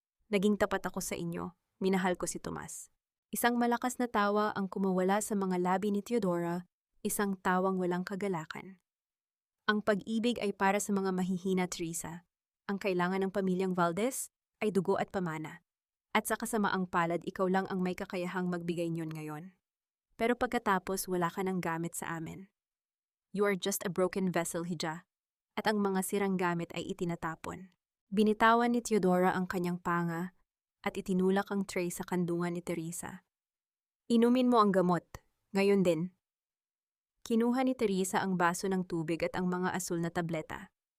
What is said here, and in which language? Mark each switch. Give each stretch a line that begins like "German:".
Filipino: "Naging tapat ako sa inyo, minahal ko si Tomas." Isang malakas na tawa ang kumawala sa mga labi ni Teodora, isang tawang walang kagalakan. "Ang pag-ibig ay para sa mga mahihina, Teresa. Ang kailangan ng pamilyang Valdez ay dugo at pamana. At sa kasamaang palad, ikaw lang ang may kakayahang magbigay niyon ngayon. Pero pagkatapos, wala ka ng gamit sa amin.
English: You are just a broken vessel, Hija."
Filipino: At ang mga sirang gamit ay itinatapon. Binitawan ni Teodora ang kanyang panga at itinulak ang tray sa kandungan ni Teresa. "Inumin mo ang gamot, ngayon din." Kinuha ni Teresa ang baso ng tubig at ang mga asul na tableta.